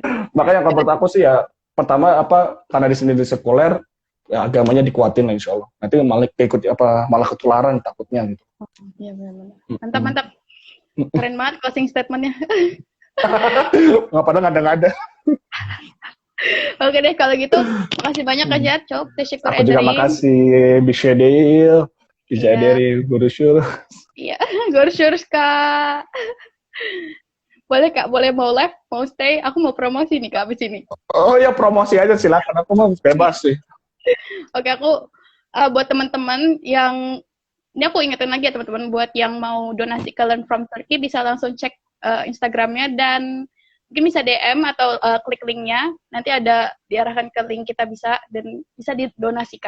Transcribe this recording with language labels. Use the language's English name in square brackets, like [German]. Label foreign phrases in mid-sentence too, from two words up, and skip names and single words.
[Indonesian] Makanya kalau menurut aku sih ya, pertama karena di sini di sekuler, ya agamanya dikuatin lah [Arabic] إن شاء الله. [Indonesian] Nanti malah ketularan takutnya gitu. Iya benar. Mantap. Keren banget [English] closing statementnya. [Indonesian] Nggak pernah ngada-ngada. Oke deh kalau gitu, makasih banyak Kak Jat, [Turkish] çok teşekkür [Indonesian] Aku juga ederim. makasih, bisa Deil, bisa Iya, dari Guru Syul. iya, görüşürüz Kak. Boleh Kak, boleh mau live, mau stay, aku mau promosi nih Kak abis ini. Oh ya promosi aja silakan, aku mau bebas sih. Oke, aku buat teman-teman yang ini aku ingetin lagi ya teman-teman buat yang mau donasi ke Learn from Turkey bisa langsung cek Instagramnya dan mungkin bisa DM atau klik linknya nanti ada diarahkan ke link kita bisa dan bisa didonasikan.